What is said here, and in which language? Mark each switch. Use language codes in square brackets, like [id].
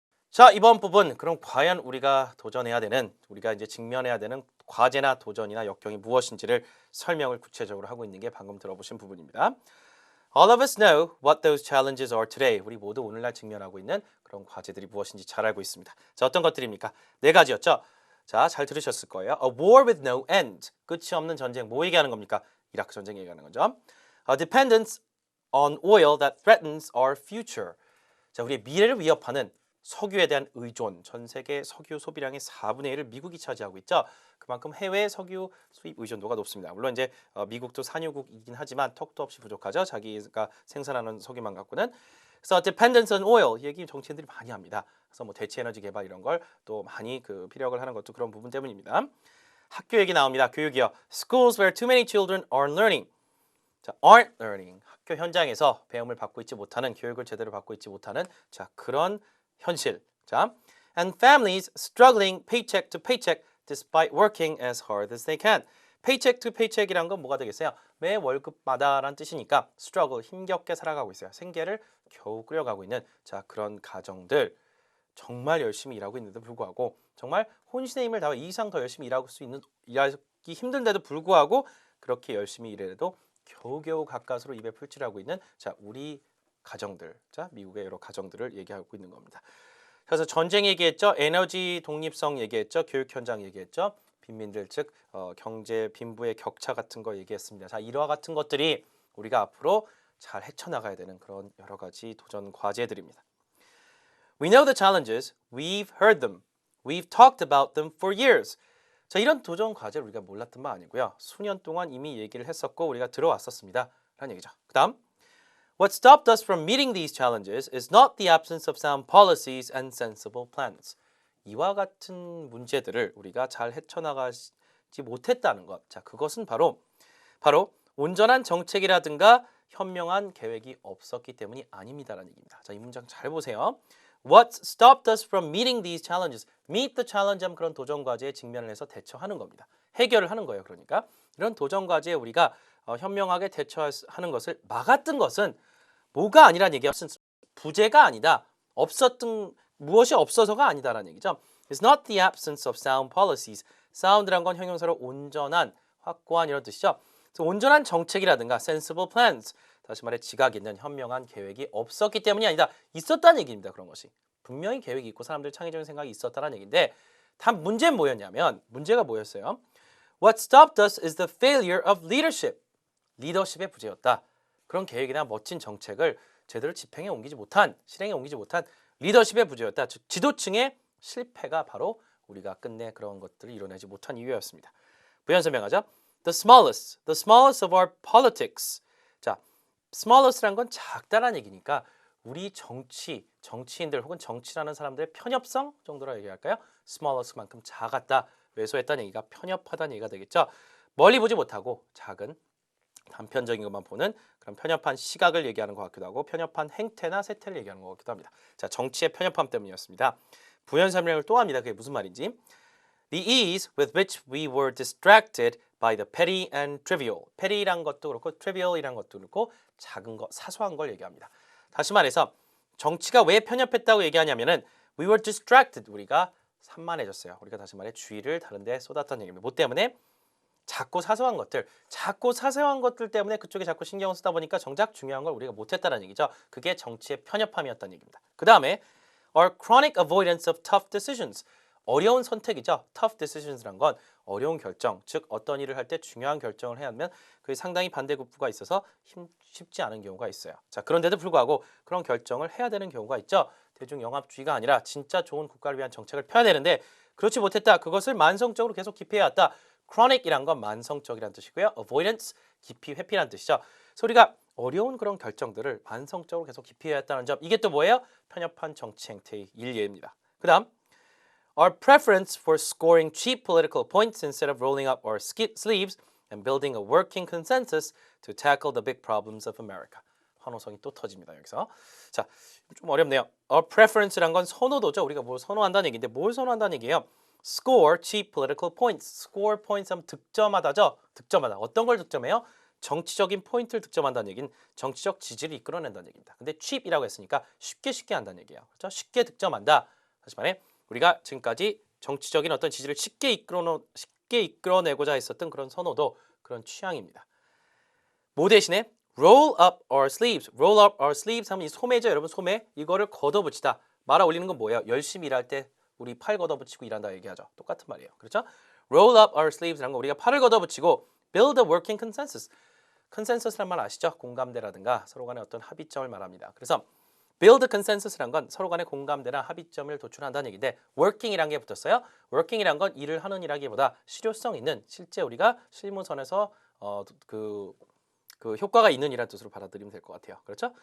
[ko] 자, 이번 부분 그럼 과연 우리가 도전해야 되는 우리가 이제 직면해야 되는 과제나 도전이나 역경이 무엇인지를 설명을 구체적으로 하고 있는 게 방금 들어보신 부분입니다. [en] All of us know what those challenges are today. [ko] 우리 모두 오늘날 직면하고 있는 그런 과제들이 무엇인지 잘 알고 있습니다. 자, 어떤 것들입니까? 네 가지였죠. 자, 잘 들으셨을 거예요. [en] A war with no end. [ko] 끝이 없는 전쟁. 뭐 얘기하는 겁니까? 이라크 전쟁 얘기하는 거죠. [en] A dependence on oil that threatens our future. [ko] 자, 우리의 미래를 위협하는 석유에 대한 의존, 전 세계 석유 소비량의 4분의 1을 미국이 차지하고 있죠. 그만큼 해외 석유 수입 의존도가 높습니다. 물론 이제 미국도 산유국이긴 하지만 턱도 없이 부족하죠. 자기가 생산하는 석유만 갖고는. 그래서 [en] dependence on oil [ko] 이 얘기 정치인들이 많이 합니다. 그래서 뭐 대체 에너지 개발 이런 걸 또 많이 피력을 하는 것도 그런 부분 때문입니다. 학교 얘기 나옵니다. 교육이요. [en] Schools where too many children aren't learning. [ko] 자, [en] aren't learning. [ko] 학교 현장에서 배움을 받고 있지 못하는 교육을 제대로 받고 있지 못하는 자, 그런 현실. 자, [en] and families struggling paycheck to paycheck despite working as hard as they can. paycheck to paycheck [ko] 이란 건 뭐가 되겠어요? 매 월급마다라는 뜻이니까 struggle, 힘겹게 살아가고 있어요. 생계를 겨우 끌어가고 있는 자 그런 가정들 정말 열심히 일하고 있는데도 불구하고 정말 혼신의 힘을 다해 이 이상 더 열심히 일하기 힘든데도 불구하고 그렇게 열심히 일해도 겨우겨우 가까스로 입에 풀칠하고 있는 자 우리 가정들, 자 미국의 여러 가정들을 얘기하고 있는 겁니다. 그래서 전쟁 얘기했죠, 에너지 독립성 얘기했죠, 교육 현장 얘기했죠, 빈민들 즉 경제 빈부의 격차 같은 거 얘기했습니다. 자 이와 같은 것들이 우리가 앞으로 잘 헤쳐나가야 되는 그런 여러 가지 도전 과제들입니다. [en] We know the challenges, we've heard them, we've talked about them for years. [ko] 자 이런 도전 과제를 우리가 몰랐던 바 아니고요. 수년 동안 이미 얘기를 했었고 우리가 들어왔었습니다. 라는 얘기죠. 그 다음 [en] What stopped us from meeting these challenges is not the absence of sound policies and sensible plans. [ko] 이와 같은 문제들을 우리가 잘 헤쳐나가지 못했다는 것. 자 그것은 바로 온전한 정책이라든가 현명한 계획이 없었기 때문이 아닙니다라는 얘기입니다. 자 이 문장 잘 보세요. [en] What stopped us from meeting these challenges? Meet the challenge [ko] 하면 그런 도전 과제에 직면을 해서 대처하는 겁니다. 해결을 하는 거예요. 그러니까 이런 도전 과제에 우리가 현명하게 대처하는 것을 막았던 것은 뭐가 아니란 얘기야. 부재가 아니다. 무엇이 없어서가 아니다라는 얘기죠. [en] It's not the absence of sound policies. [ko] sound란 건 형용사로 온전한, 확고한 이런 뜻이죠. 그래서 온전한 정책이라든가 [en] sensible plans. [ko] 다시 말해 지각 있는 현명한 계획이 없었기 때문이 아니다. 있었다는 얘기입니다. 그런 것이. 분명히 계획이 있고 사람들 창의적인 생각이 있었다는 얘기인데 단 문제는 뭐였냐면 문제가 뭐였어요? [en] What stopped us is the failure of leadership. [ko] 리더십의 부재였다. 그런 계획이나 멋진 정책을 제대로 집행에 옮기지 못한, 실행에 옮기지 못한 리더십의 부재였다. 즉 지도층의 실패가 바로 우리가 끝내 그런 것들을 이뤄내지 못한 이유였습니다. 부연 설명하죠. [en] The smallest of our politics. [ko] 자, smallest란 건 작다라는 얘기니까 우리 정치인들 혹은 정치라는 사람들의 편협성 정도로 얘기할까요? smallest만큼 작았다, 왜소했다는 얘기가 편협하다는 얘기가 되겠죠. 멀리 보지 못하고 작은 단편적인 것만 보는 그런 편협한 시각을 얘기하는 것 같기도 하고 편협한 행태나 세태를 얘기하는 것 같기도 합니다. 자, 정치의 편협함 때문이었습니다. 부연 설명을 또 합니다. 그게 무슨 말인지. [en] The ease with which we were distracted by the petty and trivial. [ko] petty란 것도 그렇고 trivial이란 것도 그렇고 작은 것, 사소한 걸 얘기합니다. 다시 말해서 정치가 왜 편협했다고 얘기하냐면은 [en] we were distracted. [ko] 우리가 산만해졌어요. 우리가 다시 말해 주의를 다른 데 쏟았다는 얘기입니다. 뭐 때문에? 작고 사소한 것들 때문에 그쪽에 자꾸 신경을 쓰다 보니까 정작 중요한 걸 우리가 못했다는 얘기죠. 그게 정치의 편협함이었다는 얘기입니다. 그 다음에 [en] our chronic avoidance of tough decisions. [ko] 어려운 선택이죠. [en] tough decisions [ko] 란 건 어려운 결정, 즉 어떤 일을 할 때 중요한 결정을 해야 하면 그게 상당히 반대급부가 있어서 쉽지 않은 경우가 있어요. 자, 그런데도 불구하고 그런 결정을 해야 되는 경우가 있죠. 대중영합주의가 아니라 진짜 좋은 국가를 위한 정책을 펴야 되는데 그렇지 못했다. 그것을 만성적으로 계속 기피해왔다. chronic이란 건 만성적이란 뜻이고요. avoidance, 기피, 회피란 뜻이죠. 그래서 우리가 어려운 그런 결정들을 만성적으로 계속 기피해왔다는 점. 이게 또 뭐예요? 편협한 정치 행태의 일례입니다. 그 다음 [en] Our preference for scoring cheap political points instead of rolling up our sleeves and building a working consensus to tackle the big problems of America. [ko] 환호성이 또 터집니다. 여기서. 자, 좀 어렵네요. Our preference란 건 선호도죠. 우리가 뭘 선호한다는 얘기인데 뭘 선호한다는 얘기예요? [en] Score cheap political points. [ko] Score points 하면 득점하다죠. 득점하다. 어떤 걸 득점해요? 정치적인 포인트를 득점한다는 얘기는 정치적 지지를 이끌어낸다는 얘기입니다. 근데 cheap이라고 했으니까 쉽게 한다는 얘기예요. 그렇죠? 쉽게 득점한다. 다시 말해 우리가 지금까지 정치적인 어떤 지지를 쉽게 이끌어내고자 했었던 그런 선호도, 그런 취향입니다. 뭐 대신에 [en] roll up our sleeves. [ko] roll up our sleeves 하면 이 소매죠. 여러분 소매. 이거를 걷어붙이다. 말아 올리는 건 뭐예요? 열심히 일할 때 우리 팔 걷어붙이고 일한다 얘기하죠. 똑같은 말이에요. 그렇죠? [en] roll up our sleeves [ko] 라는 거 우리가 팔을 걷어붙이고 [en] build a working consensus. [ko] consensus란 말 아시죠? 공감대라든가 서로 간의 어떤 합의점을 말합니다. 그래서 build consensus란 건 서로 간의 공감대나 합의점을 도출한다는 얘기인데 working이란 게 붙었어요. working이란 건 일을 하는 이라기보다 실효성 있는, 실제 우리가 실무선에서 그 효과가 있는 이라는 뜻으로 받아들이면 될 것 같아요. 그렇죠?